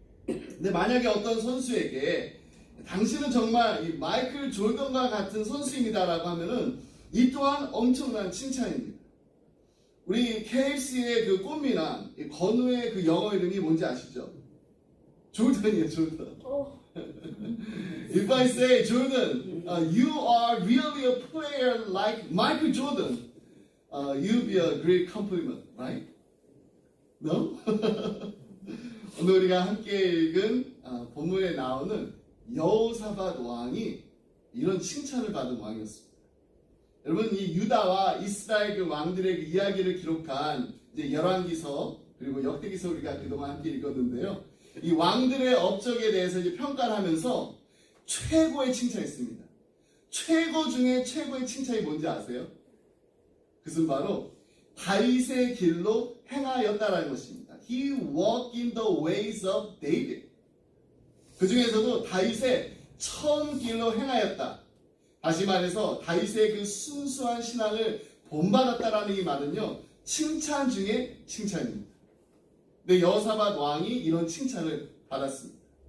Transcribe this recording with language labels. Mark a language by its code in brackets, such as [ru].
[ko] 근데 만약에 어떤 선수에게 당신은 정말 이 마이클 조던과 같은 선수입니다라고 하면은 이 또한 엄청난 칭찬입니다. 우리 KFC의 그 꽃미남 건우의 그 영어 이름이 뭔지 아시죠? 조던이에요, 조던. [en] If I say Jordan, you are really a player like Michael Jordan, you'll be a great compliment, right? No? [ko] 오늘 우리가 함께 읽은 본문에 나오는 여호사밧 왕이 이런 칭찬을 받은 왕이었습니다. 여러분 이 유다와 이스라엘 그 왕들의 그 이야기를 기록한 이제 열왕기서 그리고 역대기서 우리가 그동안 함께 읽었는데요. 이 왕들의 업적에 대해서 이제 평가를 하면서 최고의 칭찬했습니다. 최고 중에 최고의 칭찬이 뭔지 아세요? 그것은 바로 다윗의 길로 행하였다라는 것입니다. [en] He walked in the ways of David. [ko] 그 중에서도 다윗의 처음 길로 행하였다. 다시 말해서 다윗의 그 순수한 신앙을 본받았다라는 이 말은요. 칭찬 중에 칭찬입니다. 근데 여호사밧 왕이 이런 칭찬을 받았습니다.